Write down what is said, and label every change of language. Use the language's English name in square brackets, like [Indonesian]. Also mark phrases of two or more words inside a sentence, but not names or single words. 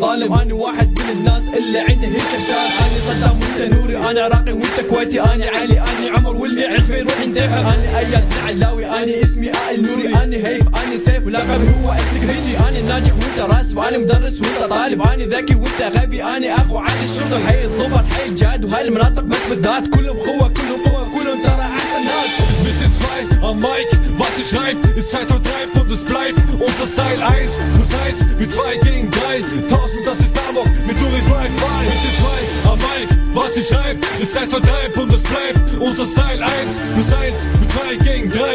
[Arabic] ظالم، أنا واحد من الناس اللي عنده هيك شان، أنا صدام وأنت نوري، أنا عراقي وأنت كويتي، أنا علي، أنا عمر واللي يعرف يروح ينتحر، أنا أياد العلاوي، أنا اسمي آل نوري، أنا هيف، أنا سيف ولقبي هو التكريتي، أنا ناجح وأنت راسب، أنا مدرس وأنت طالب، أنا ذكي وأنت غبي، أنا أخو على الشرطة، حي الضبط، حي الجاد، وهالمناطق بس بالذات، كلهم قوة كلهم قوة كلهم ترى أحسن ناس. [German] Wir sind 2 am Mic, was ich schreib, ist Zeitvertreib und es bleibt unser Style 1+1 mit 2 gegen 3. 1000, das ist Amok mit Uri Drive-by. Wir sind 2 am Mic, was ich schreib, ist Zeitvertreib und es bleibt unser Style 1+1 mit 2 gegen 3.